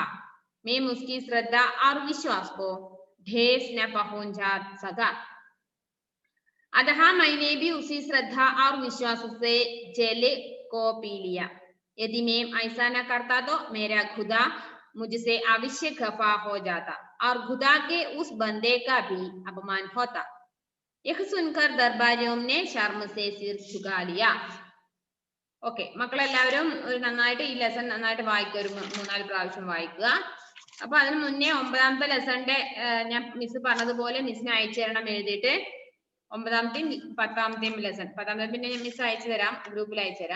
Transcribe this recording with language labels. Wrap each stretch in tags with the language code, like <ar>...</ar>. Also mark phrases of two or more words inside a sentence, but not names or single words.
<hi>मैं उसकी श्रद्धा और विश्वास को ठेस न पहुंचा सका, अतः मैंने भी उसी श्रद्धा और विश्वास से जल को पी लिया। यदि मैं ऐसा न करता तो मेरा खुदा मुझसे अवश्य खफा हो जाता और खुदा के उस बंदे का भी अपमान होता। यह सुनकर दरबारियों ने शर्म से सिर झुका लिया.</hi> <ml>ഓക്കെ, മക്കളെല്ലാവരും ഒരു നന്നായിട്ട് ഈ ലെസൺ നന്നായിട്ട് വായിക്കുക, ഒരു 3-4 പ്രാവശ്യം വായിക്കുക. അപ്പൊ അതിന് മുന്നേ 9ാമത്തെ ലെസണിന്റെ ഞാൻ മിസ് പറഞ്ഞതുപോലെ മിസ്സിന് അയച്ചു തരണം എഴുതിയിട്ട്. 9ാമത്തെയും 10ാമത്തെയും ലെസൺ, 10ാമത്തെ പിന്നെ ഞാൻ മിസ് അയച്ചു തരാം, ഗ്രൂപ്പിൽ അയച്ചു തരാം.</ml>